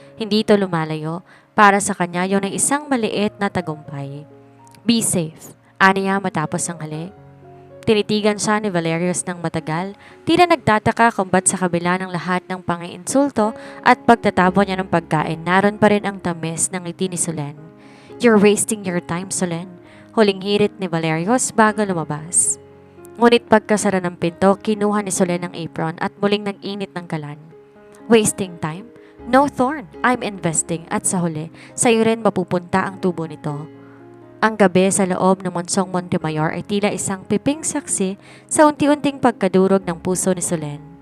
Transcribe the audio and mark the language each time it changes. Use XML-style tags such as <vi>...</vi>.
<tl>Hindi ito lumalayo. Para sa kanya, yun ay isang maliit na tagumpay.</tl> <en>Be safe,</en> <tl>aniya matapos ang halik. Tinitigan siya ni Valerios ng matagal, tila nagtataka kung ba't sa kabila ng lahat ng pangiinsulto at pagtatabo niya ng pagkain, naroon pa rin ang tamis ng ngiti ni Solen.</tl> <en>You're wasting your time, Solen.</en> <tl>Huling hirit ni Valerios bago lumabas. Ngunit pagkasara ng pinto, kinuha ni Solen ang apron at muling nag-init ng kalan.</tl> <en>Wasting time? No, Thorn, I'm investing</en> <tl>at sa huli, sa'yo rin mapupunta ang tubo nito. Ang gabi sa loob ng Monsong Montemayor ay tila isang piping saksi sa unti-unting pagkadurog ng puso ni Solen.</tl>